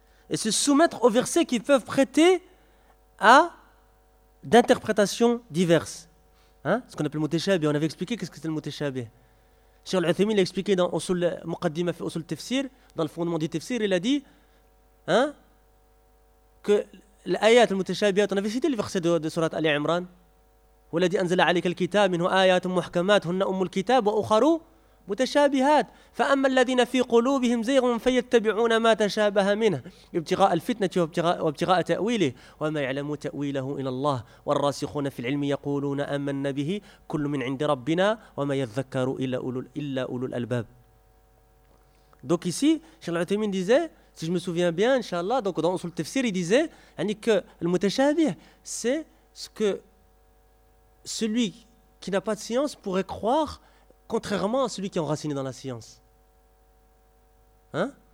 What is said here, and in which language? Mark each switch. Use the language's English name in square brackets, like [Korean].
[French] Et se soumettre aux versets qui peuvent prêter à d'interprétations diverses. Hein? Ce qu'on appelle mutashabih. On avait expliqué qu'est-ce que c'est le mutashabih. Cheikh Al-Uthaymeen l'a expliqué dans Usul Muqaddima fi Usul Tafsir, dans le fondement du tafsir, il a dit, hein, que [Arabic] الآيات المتشابهات في شيء اللي يقصد سورة آل عمران، والذي أنزل عليك الكتاب منه آيات محكمات هن أم الكتاب وأخر متشابهات، فأما الذين في قلوبهم زيغ فيتبعون ما تشابه منه ابتغاء الفتنة وابتغاء تأويله وما يعلم تأويله إلا الله والراسخون في العلم يقولون آمنا به كل من عند ربنا وما يذكر إلا أولو الألباب. [French] دوك ici شيخ العثيمين disait, si je me souviens bien inshallah, donc dans le tafsir il disait يعني que le mutashabih c'est ce que celui qui n'a pas de science pourrait croire contrairement à celui qui est enraciné dans la science. Hein?